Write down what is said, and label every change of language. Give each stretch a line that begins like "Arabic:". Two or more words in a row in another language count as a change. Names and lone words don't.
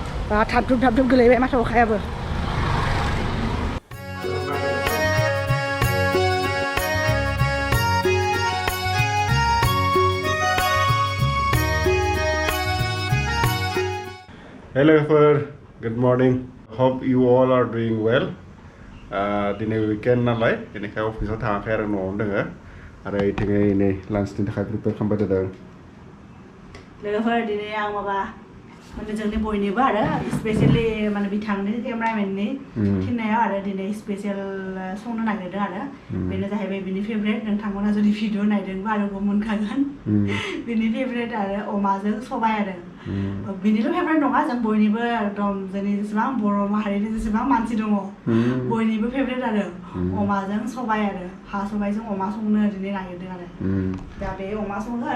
Bodo: थाब गोलैबाय माथो अखायाबो
English: Hello good morning. Hope you all are doing well.
Bodo: Dini weekend nalai, ini kai office थाङाखै आरो न'आवनो दोङो आरो इथिङै नै लान्चनि थाखाय प्रिपेयार खालामबाय थादों लोगोफोर दिनै आं माबा माने जोंनि बयनिबो आरो स्पेशली माने बिथांनि केमेरामेननि थिननायाव आरो दिनै स्पेशल संनो नागिरदों आरो बेनो जाहैबाय बिनि फेभरेट नोंथांमोना जुदि भिडिअ नायदोंबा आरो मोनखागोन बिनि फेभरेट आरो अमाजों सबाय आरो बिनिल' फेभरेट नङा जों बयनिबो एकदम जोंनि जेसेबां बर' माहारिनि जेसेबां मानसि दङ बयनिबो फेभरेट आरो अमाजों सबाय आरो हा सबायजों अमा संनो दिनै नागिरदों आरो दा बे अमा संगोन